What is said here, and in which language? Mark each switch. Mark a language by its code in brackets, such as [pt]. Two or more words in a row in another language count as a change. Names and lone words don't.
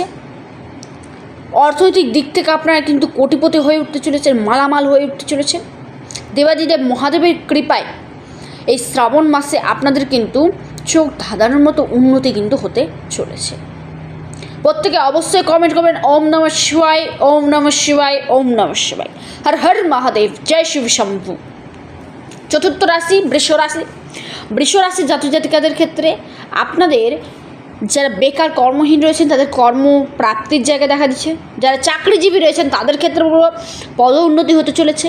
[bn] অর্থনৈতিক দিক থেকে আপনারা কিন্তু কোটিপতি হয়ে উঠতে চলেছেন, মালামাল হয়ে উঠতে চলেছেন। দেবাদিদেব মহাদেবের কৃপায় এই শ্রাবণ মাসে আপনাদের কিন্তু চোখ ধাঁধানোর মতো উন্নতি কিন্তু হতে চলেছে। প্রত্যেকে অবশ্যই কমেন্ট করবেন [sa] ওম নমঃ শিবায়, ওম নমঃ শিবায়, [bn] ওম নমঃ শিবায়। হর হর মহাদেব, জয় শিব শম্ভু। চতুর্থ রাশি বৃষ রাশি। বৃষ রাশির জাতক জাতিকাদের ক্ষেত্রে আপনাদের যারা বেকার কর্মহীন রয়েছেন তাদের কর্মপ্রাপ্তির জায়গা দেখা দিচ্ছে, যারা চাকরিজীবী রয়েছেন তাদের ক্ষেত্রে পদ উন্নতি হতে চলেছে।